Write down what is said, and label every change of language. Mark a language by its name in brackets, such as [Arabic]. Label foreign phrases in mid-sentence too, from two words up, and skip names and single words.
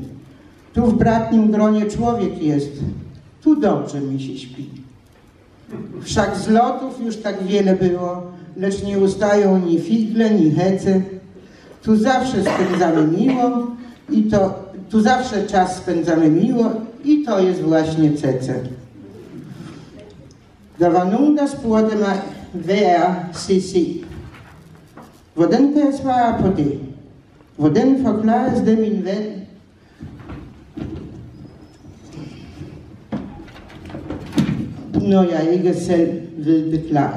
[Polish] Tu w bratnim gronie człowiek jest, tu dobrze mi się śpi. Wszak zlotów już tak wiele było, lecz nie ustają ni figle, ni hece. Tu zawsze spędzamy miło tu zawsze czas spędzamy miło i to jest właśnie cece. [Danish] Der var nogen, der spurgte mig, hvad er CC? Hvordan kan jeg svare på det? Hvordan forklares det, min ven? Når jeg ikke selv ved det klart.